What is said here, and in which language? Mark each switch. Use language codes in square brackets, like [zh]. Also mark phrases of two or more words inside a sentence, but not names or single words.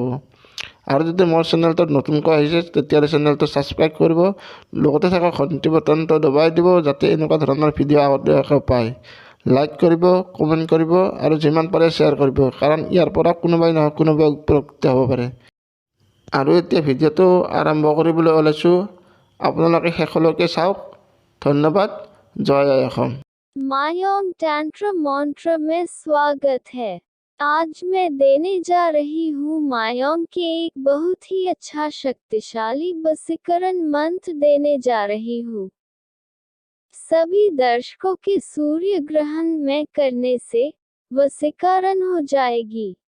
[as] আৰু যদি মোৰ চেনেলটোত নতুনকৈ আহিছে, তেতিয়াহ'লে চেনেলটো ছাবস্ক্ৰাইব কৰিব, লগতে থকা ঘণ্টি বটনটো দবাই দিব, যাতে এনেকুৱা ধৰণৰ ভিডিঅ' আগতীয়াকৈ পায়। লাইক কৰিব, কমেণ্ট কৰিব আৰু যিমান পাৰে শ্বেয়াৰ কৰিব, কাৰণ ইয়াৰ পৰা কোনোবাই নহয় কোনোবাই উপকৃত হ'ব পাৰে। আৰু এতিয়া ভিডিঅ'টো আৰম্ভ কৰিবলৈ ওলাইছোঁ, আপোনালোকে শেষলৈকে চাওক। ধন্যবাদ। জয় আই অসম। [hi] मायोंग तंत्र मंत्र में स्वागत है। आज मैं देने जा रही हूँ मायोंग के एक बहुत ही अच्छा शक्तिशाली वशीकरण मंत्र देने जा रही हूँ। सभी दर्शकों के सूर्य ग्रहण में करने से वशीकरण हो जाएगी।